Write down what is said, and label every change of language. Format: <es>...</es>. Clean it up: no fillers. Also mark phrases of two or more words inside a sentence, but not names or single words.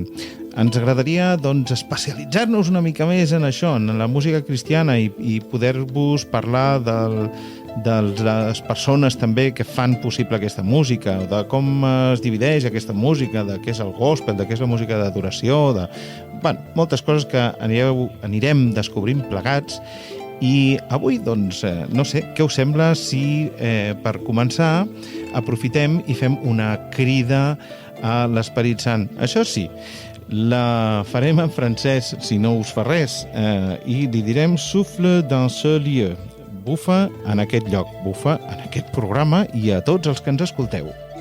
<ca>Ens agradaria especialitzar-nos una mica més en això, en la música cristiana i poder-vos parlar de les persones també que fan possible aquesta música, de com es divideix aquesta música, de què és el gospel, de què és la música d'adoració, moltes coses que anirem descobrint plegats. I avui, no sé, què us sembla si per començar aprofitem i fem una crida a l'Esperit Sant. Això sí, la farem en francès, si no us fa res, i li direm</ca> <fr>souffle dans ce lieu.</fr> <ca>Bufa en aquest lloc, bufa en aquest programa i a tots els que ens escolteu.</ca>